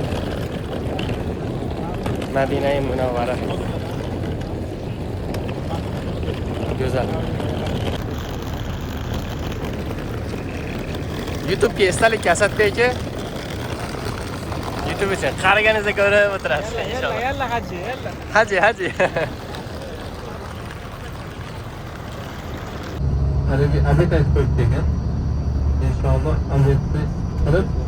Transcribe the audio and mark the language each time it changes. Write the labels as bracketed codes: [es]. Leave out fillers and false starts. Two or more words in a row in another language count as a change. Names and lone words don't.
[uz] Madina-i Munawvara. Go'zal. YouTube'ga esdalik Asadbek aka. YouTube uchun qaraganingizda ko'rib o'tirasiz inshaalloh. [ar] يلا حاجي يلا. [uz] Haji. Haligi azet aytib qo'yibdi ekan. Inshaalloh azetni qilib